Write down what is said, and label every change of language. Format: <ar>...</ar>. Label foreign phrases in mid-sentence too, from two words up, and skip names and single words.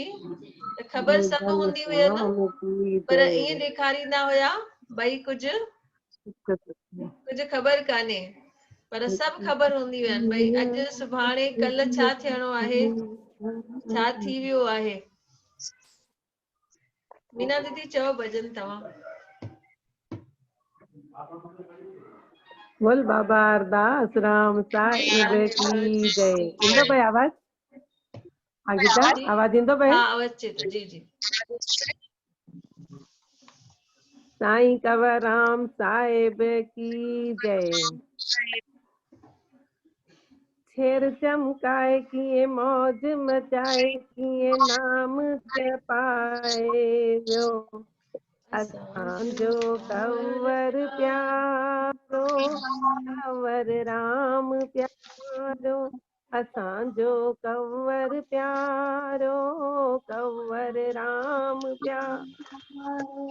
<sd>त ख़बर सभु हूंदी हुयनि, पर ईअं ॾेखारींदा हुया भई कुझु ख़बर कान्हे, पर सभु ख़बर हूंदी हुयनि, भई अॼु सुभाणे कल्ह छा थियणो आहे, छा थी वियो आहे। मीना दीदी चओ भजन तव्हां। बोल बाबा अरदास राम साहिब की जय। इंदो भाई आवाज, गीता आवाज इंदो भाई? हाँ आवाज अचे थो, जी जी। साईं कंवरराम साहिब की जय। छेर चमकाए किए मौज मचाए, किए नाम जपाए वियो, असांजो कंवर प्यारो, कंवर राम प्यारो, असांजो कंवर प्यारो, कंवर राम प्यारो।</sd>